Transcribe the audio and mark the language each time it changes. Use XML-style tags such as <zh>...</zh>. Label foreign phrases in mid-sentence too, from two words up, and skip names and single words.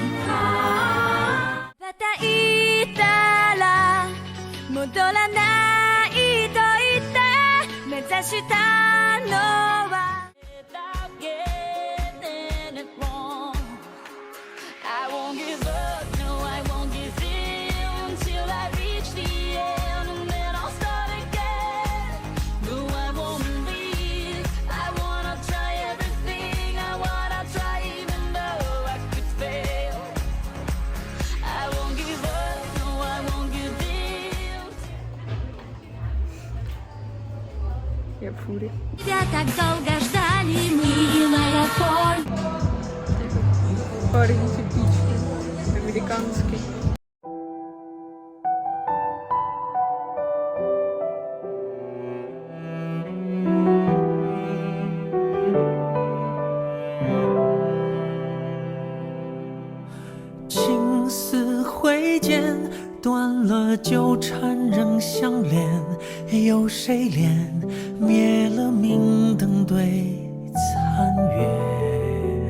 <ja>またいたら戻らないと言って目指したのは</ja> <en>I won't give up, no, I won't give in till I reach the end, and then I'll start again. No, I won't leave. I wanna try everything. I wanna try even though I could fail. I won't give up, no, I won't give in.</en> <ru>Я в фуре. Тебя так долго ждали, милая Поль. Парень типичный, американский.</ru> <zh>情丝挥剑，断了纠缠仍相连，有谁怜灭了明灯对残月？</zh>